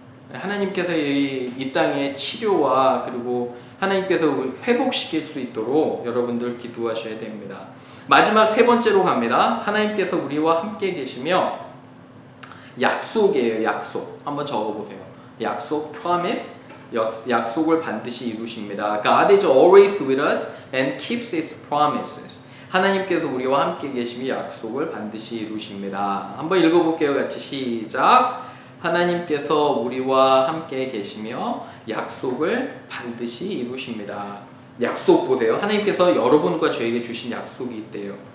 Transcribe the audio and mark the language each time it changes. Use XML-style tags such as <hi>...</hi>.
<ko>하나님께서 이 땅의 치료와 그리고 하나님께서 회복시킬 수 있도록 여러분들 기도하셔야 됩니다. 마지막 세 번째로 갑니다. 하나님께서 우리와 함께 계시며 약속이에요. 약속. 한번 적어보세요. 약속, promise, 약속을 반드시 이루십니다.</ko> <en>God is always with us and keeps His promises.</en> <ko>하나님께서 우리와 함께 계시며 약속을 반드시 이루십니다. 한번 읽어볼게요. 같이 시작. 하나님께서 우리와 함께 계시며 약속을 반드시 이루십니다. 약속 보세요. 하나님께서 여러분과 저에게 주신 약속이 있대요.</ko>